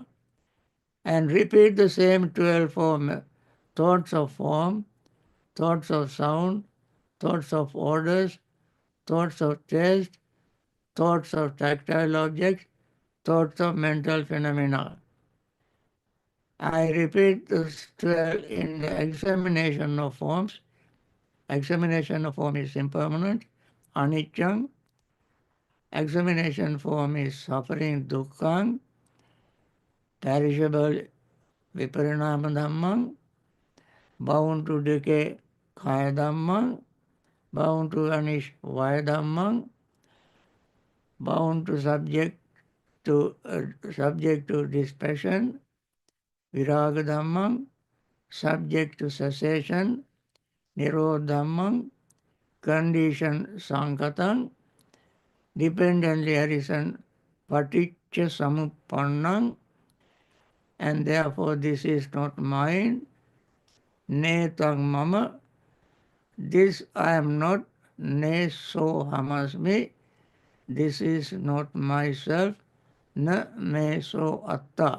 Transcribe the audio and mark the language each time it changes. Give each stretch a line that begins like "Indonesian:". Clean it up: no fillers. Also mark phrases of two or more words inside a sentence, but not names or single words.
English: And repeat the same 12 for thoughts of form, thoughts of sound, thoughts of odors, thoughts of taste, thoughts of tactile objects, thoughts of mental phenomena. I repeat this 12 in the examination of forms. Examination of form is impermanent, anicca. Examination form is suffering,
Pali: dukkha, perishable, viparinama dhamma,
English: bound to decay,
Pali: kaya dhamma,
English: bound to vanish,
Pali: vaya dhamma,
English: bound to subject to dispassion,
Pali: viraga dhamma,
English: subject to cessation,
Pali: nirodha dhamma, condition sankata,
English: dependently arisen
Pali: paticca samuppanna,
English: and therefore this is not mine,
Pali: netang mama,
English: this I am not,
Pali: ne so hamasmi,
English: this is not myself,
Pali: na me so atta.